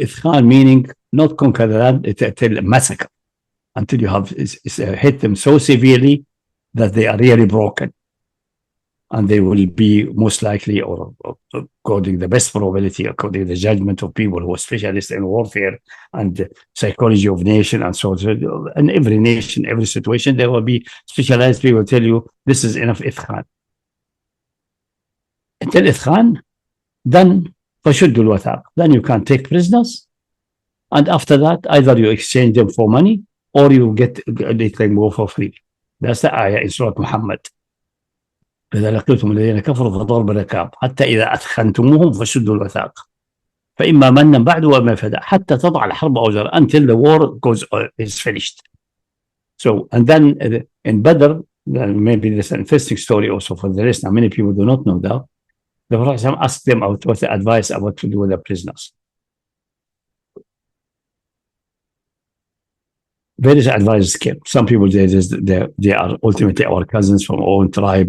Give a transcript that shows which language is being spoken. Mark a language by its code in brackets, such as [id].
[en] إثخان meaning not conquer the land, it's massacre, until you have hit them so severely that they are really broken, and they will be most likely, or according the best probability, according to the judgment of people who are specialists in warfare and psychology of nation and so on. In every nation, every situation, there will be specialized people tell you this is enough إثخان. [ar] Until إثخان, then فشدوا الوثاق. [en] Then you can take prisoners, and after that, either you exchange them for money or you let them go for free. That's the ayah in Surah Muhammad. [ar] إذا لقيتم الذين كفروا فضرب الرقاب حتى إذا أثخنتموهم فشدوا الوثاق فإما منا بعد وما فداء حتى تضع الحرب أوزارها, [en] until the war is finished. So, and then in Badr, maybe there's an interesting story also for the listener. Many people do not know that. The Prophet asked them what the advice about to do with the prisoners. Various advisors came. Some people they are ultimately our cousins from our own tribe.